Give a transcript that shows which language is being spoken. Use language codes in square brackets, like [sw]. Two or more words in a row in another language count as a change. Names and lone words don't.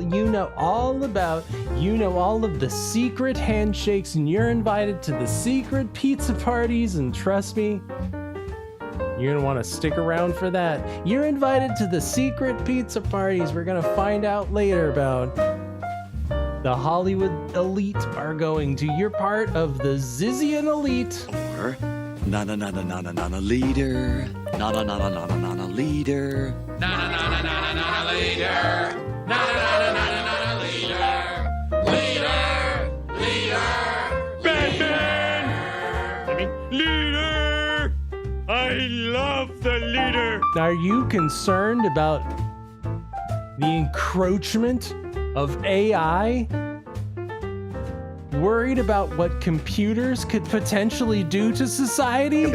[en] You know all of the secret handshakes, and you're invited to the secret pizza parties, and trust me, you're gonna want to stick around for that. You're invited to the secret pizza parties we're gonna find out later about. The Hollywood elite are going to. You're part of the Zizian elite. Or, na-na-na-na-na-na-na leader. Na-na-na-na-na-na-na leader. Na-na-na-na-na-na leader. Na-na-na-na-na-na leader. Leader. Batman! Leader! I love the leader. Are you concerned about the encroachment of AI? Worried about what computers could potentially do to society?